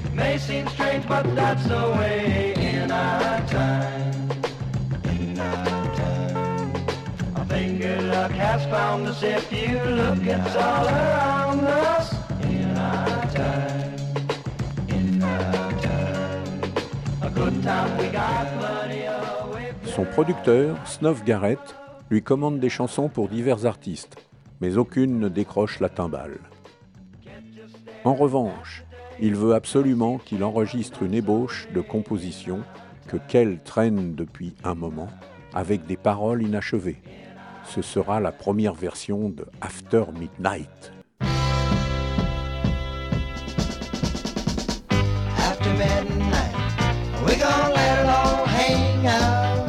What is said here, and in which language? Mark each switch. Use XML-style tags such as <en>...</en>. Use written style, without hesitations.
<en>May seem strange, but that's the way. In our time, I think good luck has found us. If you look, it's all around us. In our time, a good time we got plenty of.</en> <fr>Son producteur, Snuff Garrett, lui commande des chansons pour divers artistes, mais aucune ne décroche la timbale. En revanche, il veut absolument qu'il enregistre une ébauche de composition que Kell traîne depuis un moment, avec des paroles inachevées. Ce sera la première version de After Midnight.</fr> <en>After midnight, we're gonna let it all hang out.</en>